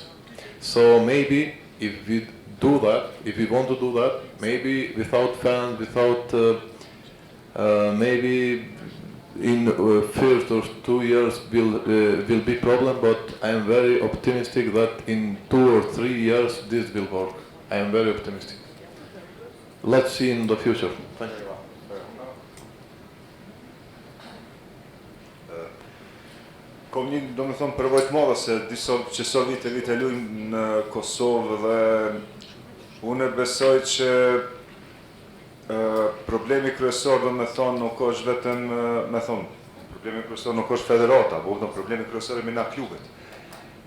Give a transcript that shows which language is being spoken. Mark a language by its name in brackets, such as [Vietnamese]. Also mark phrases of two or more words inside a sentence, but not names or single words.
[English] So maybe if we do that, if we want to do that, maybe without fans, without, maybe in first or 2 years will be problem, but I am very optimistic that in 2 or 3 years this will work. I am very optimistic. Let's see in the future. Thank you. [Albanian] Kom një, do me thonë, përvojt madhe se qësa vite lujmë në Kosovë, dhe unë besoj që problemi kryesor, do me thonë, nuk është vetëm, problemi kryesor nuk është federata, po problemi kryesor e mina klubet.